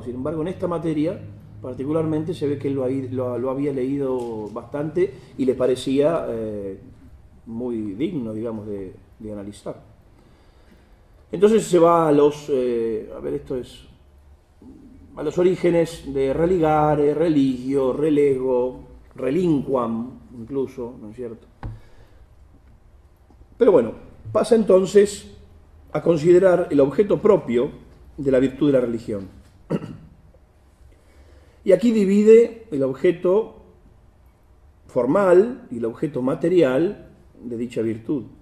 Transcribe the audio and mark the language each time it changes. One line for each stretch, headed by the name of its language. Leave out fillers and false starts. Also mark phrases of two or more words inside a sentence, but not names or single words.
Spanish: Sin embargo, en esta materia particularmente se ve que él lo había leído bastante y le parecía muy digno, digamos, de analizar. Entonces se va a los orígenes de
Latin: religare, religio, relego, relinquam,
Spanish: incluso, ¿no es cierto? Pero bueno, pasa entonces a considerar el objeto propio de la virtud de la religión. Y aquí divide el objeto formal y el objeto material de dicha virtud.